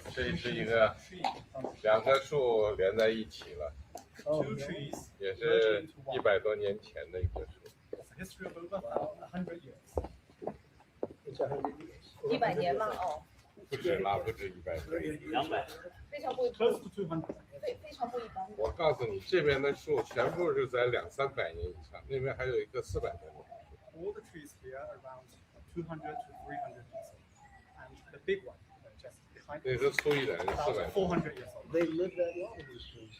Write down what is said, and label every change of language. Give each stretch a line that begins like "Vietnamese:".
Chinese: 这是一个2棵树连在一起了，
English: Two trees
Chinese: 也是100多年前的一棵树。
English: It's a history of over 100 years. It's 100 years.
Chinese: 100年吗？哦。不止了，不止100米。非常不
English: Close to 200.
Chinese: 非常不一般的。我告诉你，这边的树全部是在200-300年以上，那边还有一个400多年。
English: All the trees here are around 200 to 300 years old. And the big one, just behind
Chinese: 那是粗一点是400
English: 400 years old. They live that long in these trees.